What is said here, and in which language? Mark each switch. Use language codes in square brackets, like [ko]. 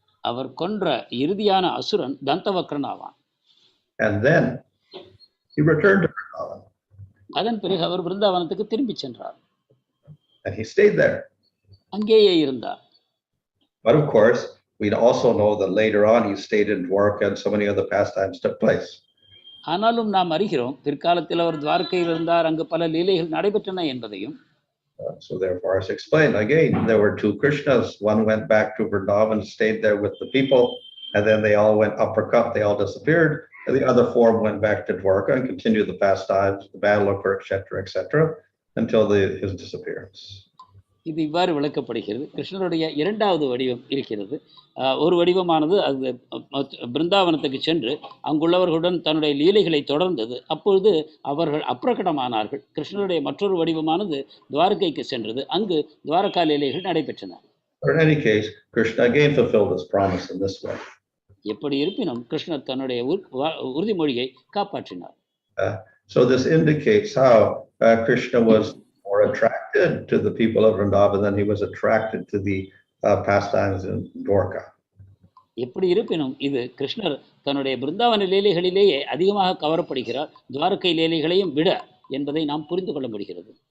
[ta] அவர் கொன்ற இறுதியான அசுரன் தந்தவக்ரன் ஆவான். [en] And then he returned to Vrindavan. [ta] அதன் பிறகு அவர் பிருந்தாவனத்துக்கு திரும்பி சென்றார். [en] And he stayed there. [ta] அங்கேயே இருந்தார். [en] But of course, we also know that later on he stayed in Dwaraka and so many other pastimes took place. [ta] ஆனாலும் நாம் அறிகிறோம் பிற்காலத்தில் அவர் துவாரகையில் இருந்தார், அங்கு பல லீலைகள் நடைபெற்றன என்பதையும். [en] So therefore, as explained again, there were 2 Krishnas. One went back to Vrindavan, stayed there with the people, and then they all went uppercut. They all disappeared. And the other form went back to Dwaraka and continued the pastimes, the battle of Kurukshetra, etc., until his disappearance. [ta] இது இவ்வாறு விளக்கப்படுகிறது. கிருஷ்ணருடைய இரண்டாவது வடிவம் இருக்கிறது. ஒரு வடிவமானது அது பிருந்தாவனத்துக்கு சென்று அங்குள்ளவர்களுடன் தன்னுடைய லீலைகளை தொடர்ந்தது. அப்பொழுது அவர்கள் அப்பிரகடமானார்கள். கிருஷ்ணருடைய மற்றொரு வடிவமானது துவாரகைக்கு சென்றது. அங்கு துவாரகா லீலைகள் நடைபெற்றன. [en] In any case, Krishna again fulfilled his promise in this way. [ta] எப்படி இருப்பினும் கிருஷ்ணர் தன்னுடைய உறுதிமொழியை காப்பாற்றினார். [en] So this indicates how Krishna was more attracted to the people of Vrindavan than he was attracted to the pastimes in Dwaraka. [ta] எப்படி இருப்பினும் இது கிருஷ்ணர் தன்னுடைய பிருந்தாவன லீலைகளிலேயே அதிகமாக கவரப்படுகிறார், துவாரகை லீலைகளையும் விட என்பதை நாம் புரிந்து கொள்ள முடிகிறது.